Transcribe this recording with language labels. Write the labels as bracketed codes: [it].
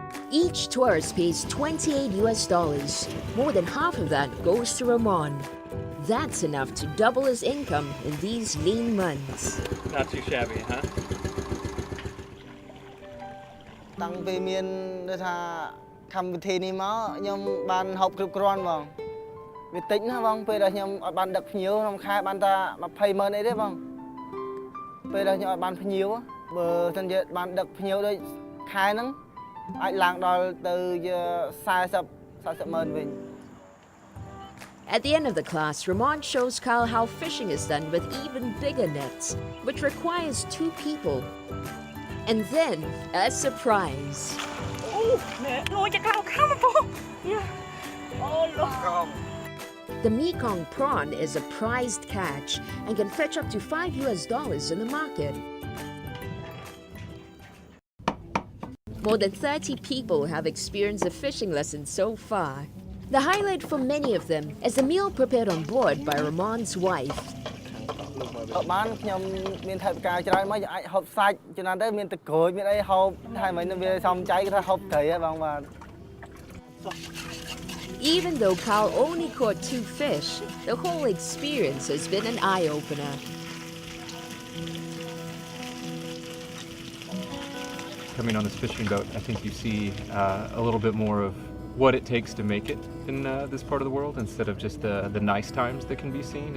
[en] Each tourist pays $28. More than half of that goes to Ramon. That's enough to double his income in these lean months. Not too shabby, huh? [km] តាំងពីមានដូចថាកម្មវិធីនេះមកខ្ញុំបានហូបគ្រប់គ្រាន់បងវាតិចណាស់បងពេលដែលខ្ញុំអត់បានដឹកភ្ញៀវក្នុងខែបានតែ20,000អីទេបងពេលដែលខ្ញុំអត់បានភ្ញៀវបើសិនជាបានដឹកភ្ញៀវដូចខែហ្នឹងអាចឡើងដល់ទៅ40,000 វិញ [en] At the end of the class, Ramon shows Kyle how fishing is done with even bigger nets, which requires 2 people. And then, a surprise. Oh, man. Oh, you got come Yeah. Oh, look. The Mekong prawn is a prized catch and can fetch up to $5 in the market. More than 30 people have experienced a fishing lesson so far. The highlight for many of them is the meal prepared on board by Ramon's wife. [km] បានខ្ញុំមានថវិកាច្រើនមកអាចហូបសាច់ចំណានទៅមានទឹកក្រូចមានអីហូបហើយមិនវាសំចៃគេថាហូបត្រីហ៎បងបាទ [en] Even though Kyle only caught 2 fish, the whole experience has been an eye-opener. Coming on this fishing boat, I think you see a little bit more of what it takes to make it in this part of the world instead of just the nice times that can be seen.